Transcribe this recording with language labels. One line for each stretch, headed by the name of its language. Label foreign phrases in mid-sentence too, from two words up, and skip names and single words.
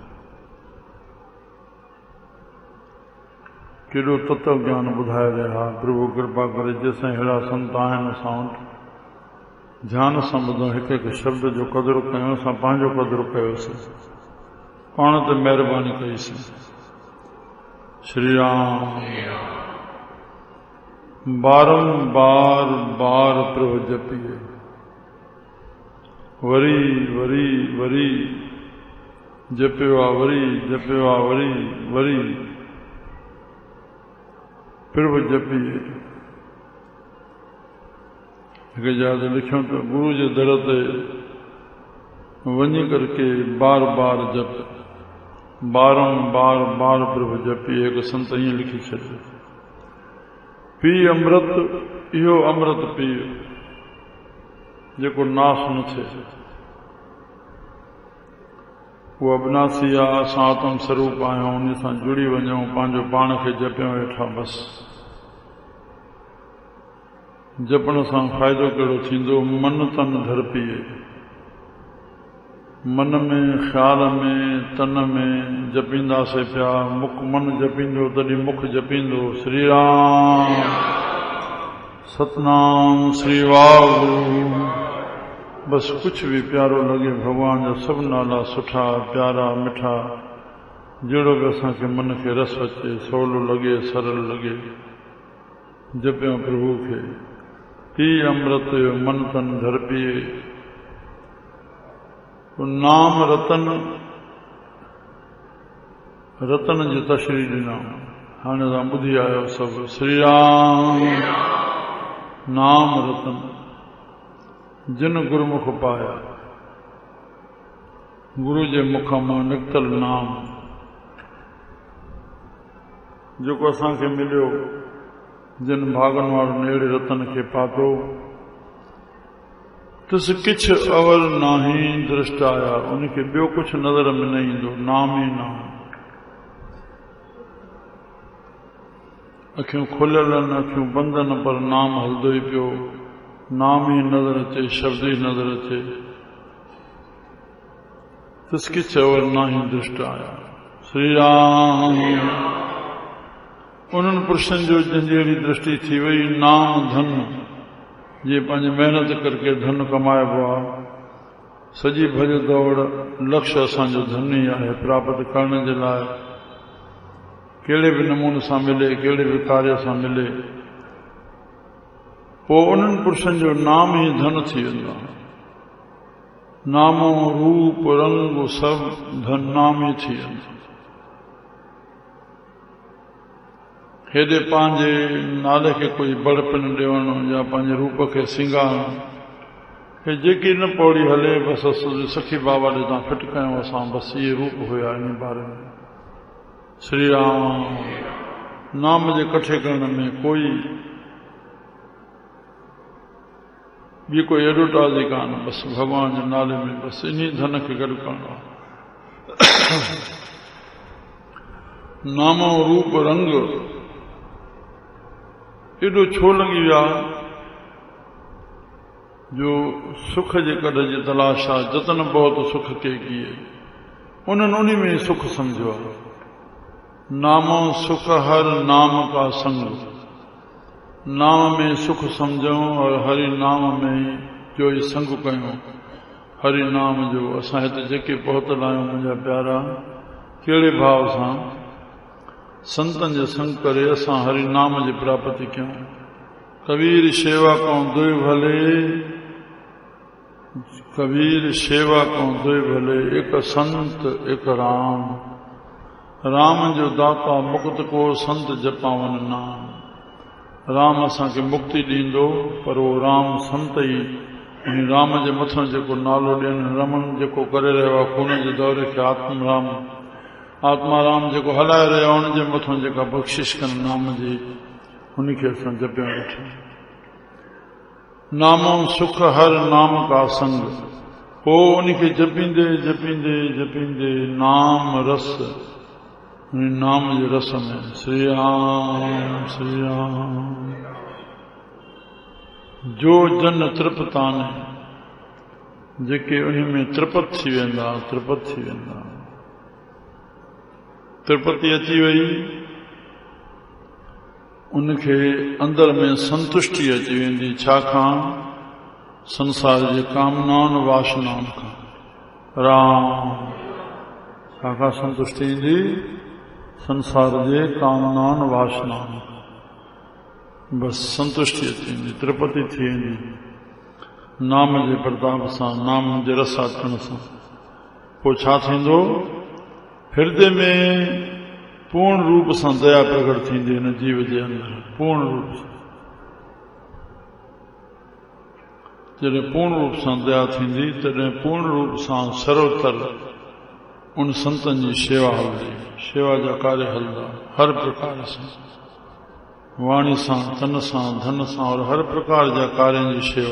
Sindhi: केॾो तत्व ज्ञान ॿुधाए रहिया प्रभु कृपा करे। जंहिंसां अहिड़ा संत आहिनि असां वटि ध्यान सां ॿुधूं, हिकु हिकु शब्द जो क़दुरु कयूं, असां पंहिंजो क़दुरु कयोसीं, पाण ते महिरबानी कईसीं।
Punjabi: श्री राम बारंबार बार प्रभु जपिए,
Sindhi: वरी वरी वरी जपियो आहे, वरी जपियो आहे, वरी वरी प्रभु जपिए। हिकु जॻह लिखियो त गुरु जे दर ते वञी करके बार बार जप,
Punjabi: बारंबार बार प्रभु जपिए।
Sindhi: हिकु संत ईअं लिखी छॾियो, पी अमृत, इहो अमृत पीउ जेको नाश न थिए। उहो अविनाशी आहे, असां आत्म स्वरूप आहियूं, उन सां जुड़ी वञूं, पंहिंजो पाण खे जपियूं वेठा। बसि जपण सां फ़ाइदो कहिड़ो थींदो?
Punjabi: मन तन धर पीए, मन में,
Sindhi: ख़्याल में, तन में जपींदासीं पिया। मुख मन जपींदो तॾहिं मुख जपींदो श्री राम सतनाम श्री वाहेगुरु। बसि कुछ भी प्यारो लगे, भगवान जा सब नाला सुठा प्यारा मिठा, जहिड़ो बि असांखे मन खे रस अचे, सवलो लगे, सरल लगे, जपियो प्रभु खे।
Punjabi: पी अमृत मन तन धर पिए।
Sindhi: नाम रतन, रतन जी तशरीह ॾिना, हाणे तव्हां ॿुधी आहियो सभु। श्री राम
Punjabi: नाम रतन, जिन गुरुमुख पाया,
Sindhi: गुरु जे मुख मां निकतल नाम जेको असांखे मिलियो, जिन भागन वारनि अहिड़े रतन खे पातो,
Punjabi: तिस किछ अवर नाही दृष्ट आया,
Sindhi: उनखे ॿियो कुछ नज़र में न ईंदो, नाम ई नाम। अखियूं खुलियल न, अखियूं बंद न, पर नाम हलंदो ई पियो। नाम ही नज़र अचे, शब्द ही नज़र अचे।
Punjabi: तिस किछ अवर नाही दृष्ट आया।
Sindhi: श्री राम उन्हनि पुरुषनि जो जंहिंजी अहिड़ी दृष्टि थी वई। नाम धन, जे पंहिंजी महिनत करके धन कमाइबो आहे। सॼी भॼ दौड़ लक्ष्य असांजो धन ई आहे, प्राप्त करण जे लाइ कहिड़े बि नमूने सां मिले, कहिड़े बि कार्य सां मिले, पोइ उन्हनि पुरुषनि जो नाम ई धन थी वेंदो आहे। नामो रूप रंग सभु धन नाम ई थी वेंदो। हेॾे पंहिंजे नाले खे कोई बड़पन ॾियणो या पंहिंजे रूप खे सिंगारणो, हे जेकी न पौड़ी हले, बसि असां सखी बाबा ॾे तव्हां फिट कयूं असां, बसि इहे रूप हुया इन बारे में। श्री राम नाम जे कठे करण में कोई ॿी कोई एडवर्टाइज़ कान, बसि भॻवान जे नाले में बसि इन्ही धन खे गॾु करणो। नामो रूप रंग एॾो छो लॻी विया जो सुख जे कढ जी तलाश आहे।
Punjabi: जतन बहुत सुख के किए,
Sindhi: उन्हनि उन्ही में सुख समझो आहे।
Punjabi: नामो सुख हर नाम का संग,
Sindhi: नाम में सुख समझूं और हरि नाम में जो ई संग कयूं। हरि नाम जो असां हिते जेके पहुतल आहियूं मुंहिंजा प्यारा, कहिड़े भाव सां संतन जे संग करे असां हरि नाम जी प्राप्ति कयूं।
Hindi: कबीर शेवा को दुई भले, कबीर सेवा को दुई भले, एक संत एक राम। राम जो दाता मुक्त को संत जपावन नाम।
Sindhi: राम असांखे मुक्ति ॾींदो, पर उहो राम संत ई उन राम जे मथां जेको नालो ॾियनि, रमन जेको करे रहियो आहे खून जे दौरे खे आत्म राम, आत्मा राम जेको हलाए रहिया उन जे मथां जेका बख़्शिश कनि नाम जी, उनखे असां जपिया वेठा।
Punjabi: नामो सुख हर नाम का संग,
Sindhi: पोइ उनखे जपींदे जपींदे जपींदे नाम रस, नाम जे रस में श्री राम श्री राम
Punjabi: जो जन तृप्ताने,
Sindhi: जेके उन में त्रिपत थी वेंदा, त्रिपत थी वेंदा। त्रिपति अची वई, उनखे अंदर में संतुष्टि अची वेंदी। छाकाणि संसार जे कामनाउनि वासनाउनि खां राम, छाकाणि संतुष्टि ईंदी संसार जे कामनाउनि वासनाउनि खां, बसि संतुष्टि अची वेंदी, त्रिपति थी वेंदी नाम जे प्रताप सां, नाम जे रस अचण सां। पोइ छा थींदो? हृदय में पूर्ण रूप सां दया प्रकट थींदी हिन जीव जे अंदर, पूर्ण रूप सां। जॾहिं पूर्ण रूप सां दया थींदी तॾहिं पूर्ण रूप सां सर्वतर उन संतनि जी शेवा हलंदी, शेवा जा कार्य हलंदा हर प्रकार सां, वाणी सां, तन सां, धन सां, और हर प्रकार जा कार्यनि जी शेवा।